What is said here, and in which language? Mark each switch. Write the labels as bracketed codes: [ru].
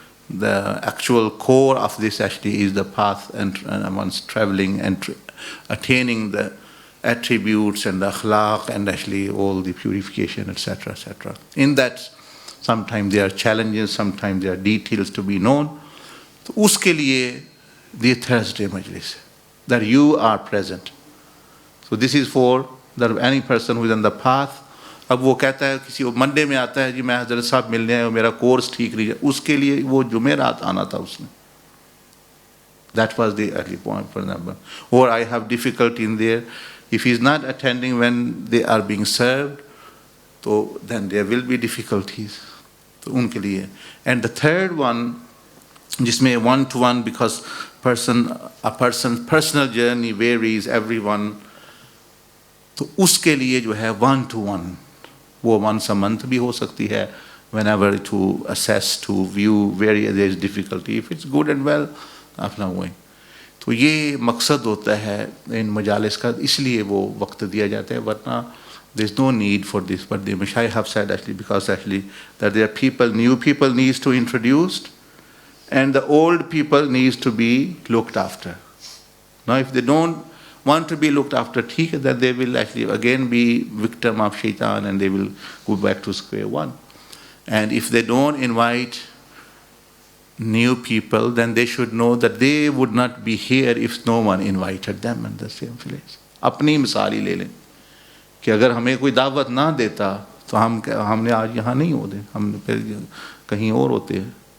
[en] The actual core of this actually is the path and one's traveling and attaining the attributes and the akhlaq and actually all the purification, etc., etc. In that, sometimes there are challenges, sometimes there are details to be known. So [hi] uske liye [en] the Thursday majlis, that you are present. So this is for that any person who is on the path. [hi] अब वो कहता है किसी Monday में आता है जी मैं हज़रत साहब मिलने आया हूँ, मेरा कोर्स ठीक नहीं है, उसके लिए वो जुमेरात आना था उसने. [en] That was the early point, for example. Or I have difficulty in there. If he is not attending when they are being served, so then there will be difficulties. [hi] तो उनके लिए. [en] And the third one, जिसमें one-to-one, because a person's personal journey varies, everyone. [hi] तो उसके लिए जो है [en] one-to-one, वो once a month [hi] भी हो सकती है, [en] whenever to assess, to view where there is difficulty. If it's good and well, [hi] अपना हुए. तो ये मकसद होता है इन मजालिस का, इसलिए वो वक्त दिया जाता है, वरना [en] there is no need for this. But the Mashayikh have said actually, because actually that there are people, new people needs to introduced, and the old people needs to be looked after. Now if they don't want to be looked after, then they will actually again be victim of shaitan and they will go back to square one. And if they don't invite new people, then they should know that they would not be here if no one invited them in the same place. [hi] अपनी मिसाल ही ले लें कि अगर हमें कोई दावत ना देता तो हमने आज यहाँ नहीं होते, हम फिर कहीं और होते हैं.